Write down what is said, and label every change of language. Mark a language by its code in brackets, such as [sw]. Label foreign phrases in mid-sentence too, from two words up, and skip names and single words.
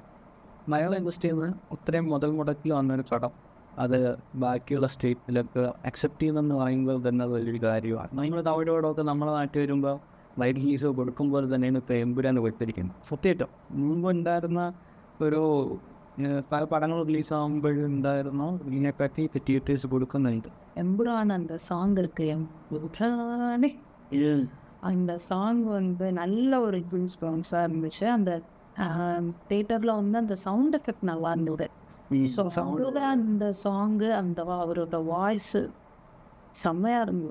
[ml] മലയാള ഇൻഡസ്ട്രിയിൽ നിന്ന് ഇത്രയും മുതൽ മുടക്കി വന്നൊരു പടം അത് ബാക്കിയുള്ള സ്റ്റേറ്റിലൊക്കെ അക്സെപ്റ്റ് ചെയ്യുന്നതെന്ന് പറയുമ്പോൾ തന്നെ വലിയൊരു കാര്യമാണ്. നമ്മൾ തമിഴോടൊക്കെ നമ്മളെ നാട്ടിൽ വരുമ്പോൾ വൈറ്റ് ഹീസ് കൊടുക്കുമ്പോൾ തന്നെയാണ് ഇപ്പോൾ എമ്പുരാൻ കൊടുത്തിരിക്കുന്നത്. സത്യമായിട്ടും മുമ്പ് ഉണ്ടായിരുന്ന ഒരു പല പടങ്ങൾ റിലീസാകുമ്പോഴുണ്ടായിരുന്നു ഇതിനെപ്പറ്റി തിയേറ്റേഴ്സ് കൊടുക്കുന്നുണ്ട്. [ta] எம்புரான் அந்த சாங் இருக்கு எம்புரானே, அந்த சாங் வந்து நல்ல ஒரு இன்ஸ்பிரன்ஸாக இருந்துச்சு. அந்த தேட்டரில் வந்து அந்த [en] sound effect [ta] நல்லா இருந்தது. ஸோ அதில் அந்த சாங்கு அந்த அவரோட வாய்ஸு செம்மையாக இருந்தது.